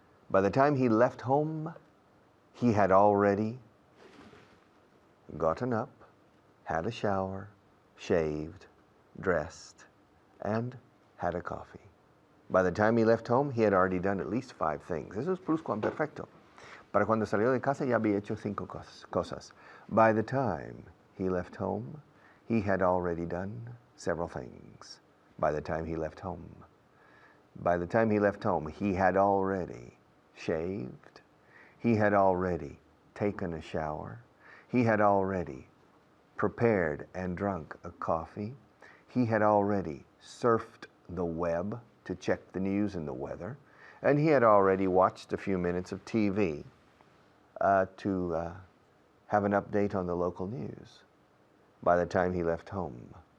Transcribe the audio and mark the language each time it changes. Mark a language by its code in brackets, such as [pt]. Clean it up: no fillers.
[en] By the time he left home, he had already gotten up, had a shower, shaved, dressed, and had a coffee. By the time he left home, he had already done at least 5 things. [es] Eso es pluscuamperfecto. Para cuando salió de casa ya había hecho 5 cosas. [en] By the time he left home, he had already done several things. By the time he left home. By the time he left home, he had already shaved, he had already taken a shower, he had already prepared and drunk a coffee, he had already surfed the web to check the news and the weather, and he had already watched a few minutes of TV to have an update on the local news by the time he left home.